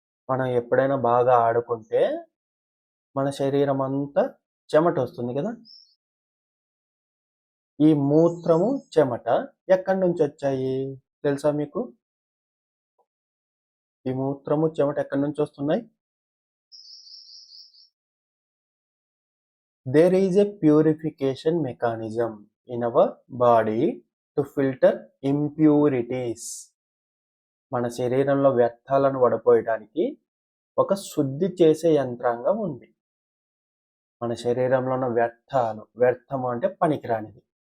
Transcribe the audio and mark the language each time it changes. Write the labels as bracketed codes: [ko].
[te] మనం ఎప్పుడైనా బాగా ఆడుకుంటే మన శరీరం అంతా చెమట వస్తుంది కదా. ఈ మూత్రము, చెమట ఎక్కడి నుంచి వచ్చాయి తెలుసా మీకు? ఈ మూత్రము, చెమట ఎక్కడి నుంచి వస్తున్నాయి? [en] There is a purification mechanism in our body to filter impurities. [te] మన శరీరంలో వ్యర్థాలను వడపోయడానికి ఒక శుద్ధి చేసే యంత్రాంగం ఉంది. మన శరీరంలో ఉన్న వ్యర్థము అంటే పనికిరానిది.